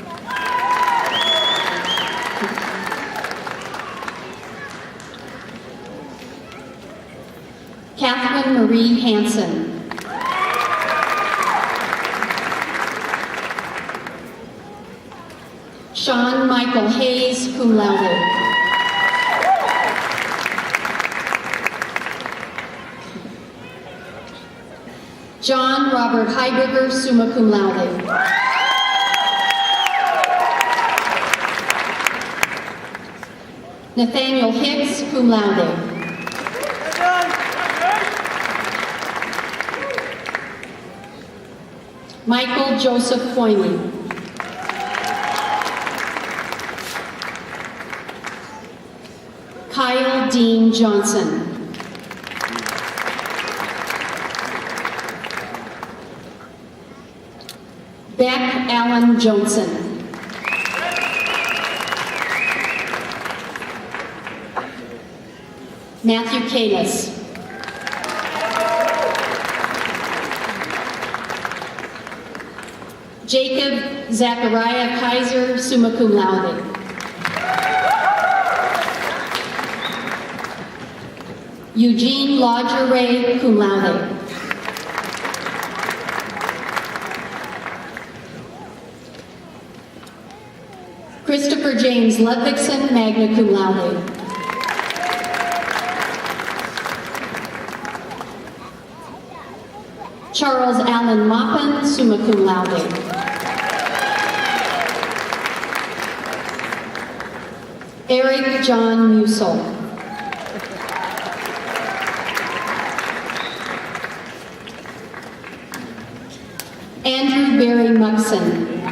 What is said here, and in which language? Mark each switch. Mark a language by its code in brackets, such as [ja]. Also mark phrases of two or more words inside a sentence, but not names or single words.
[en] Catherine Marie Hansen. Sean Michael Hayes, [la] cum laude. [en] John Robert Heiberger, [la] summa cum laude. [en] Nathaniel Hicks, [la] cum laude. [en] Michael Joseph Foyney. Kyle Dean Johnson. Beck Allen Johnson. Matthew Kalis. Jacob Zachariah Kaiser, [la] summa cum laude. [en] Eugene Lodger Ray, [la] cum laude. [en] Christopher James Ludvigson, [la] magna cum laude. [en] Charles Allen Maupin, [la] summa cum laude. [en] Eric John Musel. Andrew Barry Muxon.